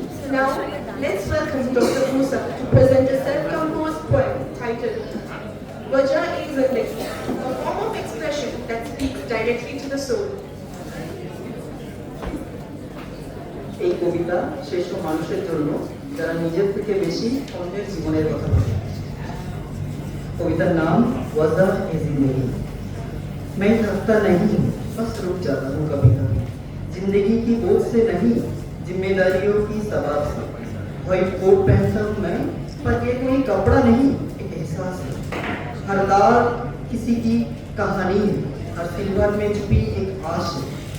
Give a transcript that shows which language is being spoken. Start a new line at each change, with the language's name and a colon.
English: Now, let's welcome Dr. Musa to present a self-composed poem titled Wajah is Zindagi, a form of expression that speaks directly to the soul.
Bangla: এই কবিতা সেসব মানুষের জন্য যারা নিজের থেকে বেশি অন্যের জীবনের কথা বলে।
Hindi: कविता नाम वजह है जिंदगी। मैं थकता नहीं हूँ, बस रुक जाता हूँ कभी कभी, जिंदगी की बोझ से नहीं, जिम्मेदारियों की सवार से। व्हाइट कोट पहनता हूँ मैं, पर ये कोई कपड़ा नहीं, एक एहसास है। हर तार किसी की कहानी है, हर सिलवर में छुपी एक आश है।